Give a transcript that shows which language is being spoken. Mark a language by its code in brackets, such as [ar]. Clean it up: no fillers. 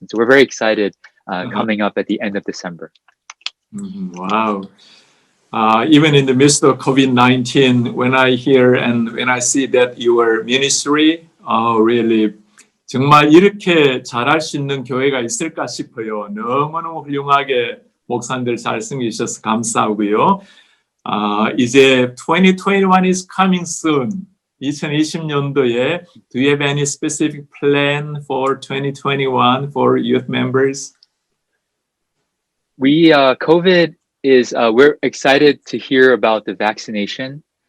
[en] And so we're very excited coming up at the end of December. Wow. Even in the midst of COVID-19, when I hear and when I see that your ministry, really [ko] 정말 이렇게 잘할 수 있는 교회가 있을까 싶어요. 너무너무 훌륭하게 목사님들 잘 섬기셔서 감사하고요. [en] 이제 2021 is coming soon. 2020년도에 do you have any specific plan for 2021 for youth members? COVID is, we're excited to hear about the vaccination.